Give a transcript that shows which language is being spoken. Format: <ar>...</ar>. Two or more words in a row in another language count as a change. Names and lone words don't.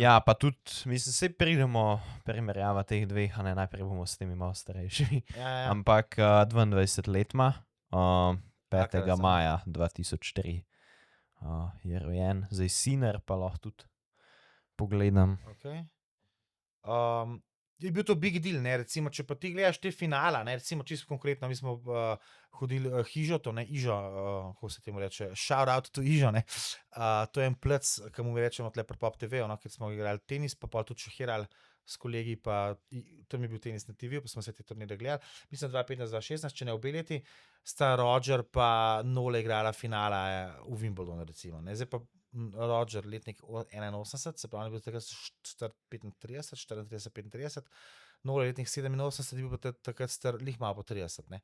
<sl>Ja, pa tudi, mislim, se pridemo primerjava teh dveh, a ne najprej bomo s temi malo starejšimi. Ja. Ampak 22 let ima, 5. Alcaraz, maja 2003 je rojen, zdaj Sinner pa lahko tudi pogledam. Okay. Je bil to</sl> <en>big deal,</en> <sl>ne, recimo, če pa ti gledaš te finala, ne, recimo, čisto konkretno, mi smo hodili Hižo, to ne, Ižo, kako se temu reče,</sl> <en>shout out to</en> <sl>Ižo, ne, to je en plec, ki mu rečemo tle pri Pop TV, no, ker smo igrali tenis, pa pol tudi šohirali s kolegi, pa tam je bil tenis na TV, pa smo se te turnire gledali, mislim 2015-2016, če ne obe leti, sta Roger pa Nole igrala finala v Wimbledonu, recimo, ne, zdaj pa Roger, letnik 81, se pravi, je bil takrat star 35, 34, 35, Nole letnik 87, je bil pa takrat star lih malo po 30, ne.</sl>